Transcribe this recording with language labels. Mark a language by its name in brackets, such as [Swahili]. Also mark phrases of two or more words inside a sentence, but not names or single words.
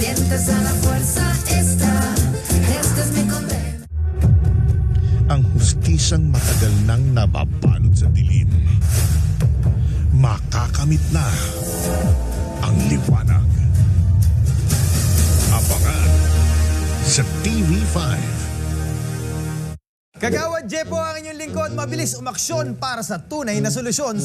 [Spanish] Mientras a la fuerza está, esta es mi condena. [Filipino] Ang hustisang matagal nang nababalot sa dilim. Makakamit na ang liwanag. Abangan sa TV5. Kagawad Jepo ang inyong lingkod, mabilis umaksyon para sa tunay na solusyon.